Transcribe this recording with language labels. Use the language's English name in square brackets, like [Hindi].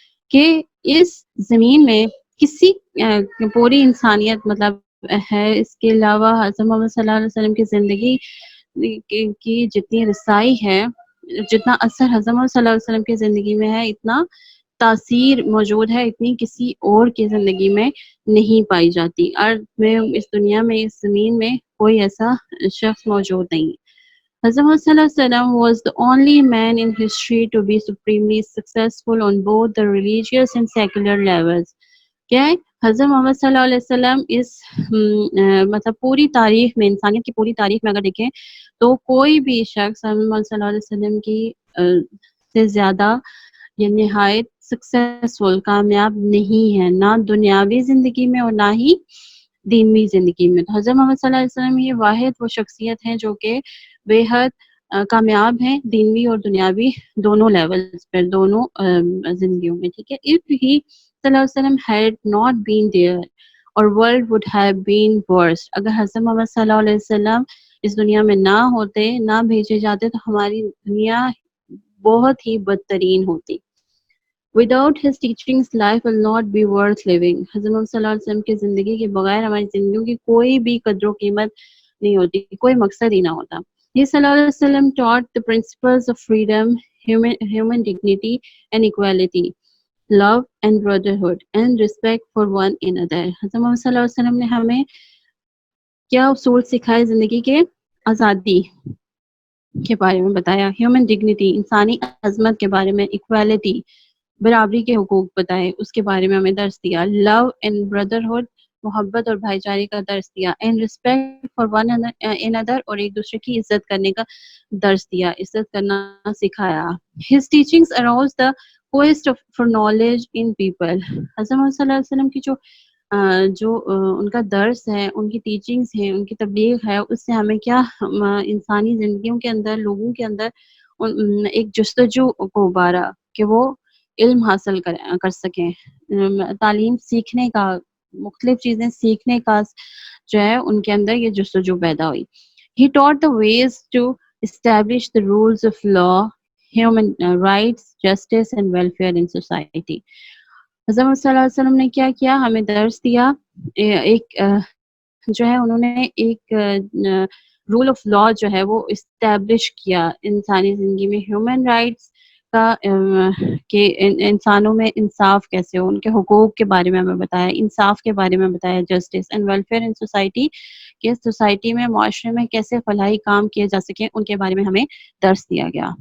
[Urdu] کہ اس زمین میں کسی پوری انسانیت مطلب ہے، اس کے علاوہ حضرت محمد صلی اللہ علیہ وسلم کی زندگی کی جتنی رسائی ہے، جتنا اثر حضرت محمد صلی اللہ علیہ وسلم کی زندگی میں ہے، اتنا تاثیر موجود ہے، اتنی کسی اور کی زندگی میں نہیں پائی جاتی. ارض میں، اس دنیا میں، اس زمین میں کوئی ایسا شخص موجود نہیں. [English] حضرت محمد صلی اللہ علیہ وسلم was the only man in history to be supremely successful on both the religious and secular levels. [Urdu] کیا ہے؟ حضرت محمد صلی اللہ علیہ وسلم اس مطلب پوری تاریخ میں، انسانیت کی پوری تاریخ میں اگر دیکھیں تو کوئی بھی شخص حضرت محمد صلی اللہ علیہ وسلم کی سے زیادہ یہ نہایت سکسیسفل، کامیاب نہیں ہے، نہ دنیاوی زندگی میں اور نہ ہی دینوی زندگی میں. تو حضرت محمد صلی اللہ علیہ وسلم یہ واحد وہ شخصیت ہیں جو کہ بے حد کامیاب ہیں، دینوی اور دنیاوی دونوں لیولز پر، دونوں زندگیوں میں. ٹھیک ہے، [English] if he صلی اللہ علیہ وسلم had not been there or world would have been worse. [Urdu] اگر حضرت محمد صلی اللہ علیہ وسلم اس دنیا میں نہ ہوتے، نہ بھیجے جاتے، تو ہماری دنیا بہت ہی بدترین ہوتی. [English] Without his teachings, life will not be worth living. [Urdu] حضرت محمد صلی اللہ علیہ وسلم کی زندگی کے بغیر ہماری زندگیوں کی کوئی بھی قدر و قیمت نہیں ہوتی، کوئی مقصد ہی نہ ہوتا. [English] He صلی اللہ علیہ وسلم taught the principles of freedom, human dignity and equality, love and brotherhood and respect for one another. [Urdu] حضرت محمد صلی اللہ علیہ وسلم نے ہمیں کیا اصول سکھائے زندگی کے؟ آزادی کے بارے میں بتایا، [English] human dignity [Urdu] انسانی عظمت کے بارے میں، ایکوالٹی برابری کے حقوق بتائے، اس کے بارے میں ہمیں درس دیا. [English] love and brotherhood, [Urdu] محبت اور بھائی چارے کا درس دیا. [English] and respect for one another, [Urdu] اور ایک دوسرے کی عزت کرنے کا درس دیا، عزت کرنا سکھایا. [English] His teachings arouse the quest for knowledge in people. [Urdu] حضرت محمد صلی اللہ علیہ وسلم کی جو ان کا درس ہے، ان کی ٹیچنگز ہیں، ان کی تبلیغ ہے، اس سے ہمیں کیا انسانی زندگیوں کے اندر، لوگوں کے اندر ایک جستجو کو ابھارا کہ وہ علم حاصل کر سکیں، تعلیم سیکھنے کا، مختلف چیزیں سیکھنے کا جو ہے ان کے اندر یہ جستجو پیدا ہوئی. [English] He taught the ways to establish the rules of law, human rights, justice and welfare in society. [Urdu] حضرت صلی اللہ علیہ وسلم نے کیا کیا؟ ہمیں درس دیا. ایک جو ہے انہوں نے ایک رول آف لا جو ہے وہ اسٹیبلش کیا انسانی زندگی میں. ہیومن رائٹس کا کہ انسانوں میں انصاف کیسے ہو، ان کے حقوق کے بارے میں ہمیں بتایا، انصاف کے بارے میں بتایا، [English] justice and welfare in society, [Urdu] کہ سوسائٹی میں، معاشرے میں کیسے فلاحی کام کیے جا سکیں، ان کے بارے میں ہمیں درس دیا گیا.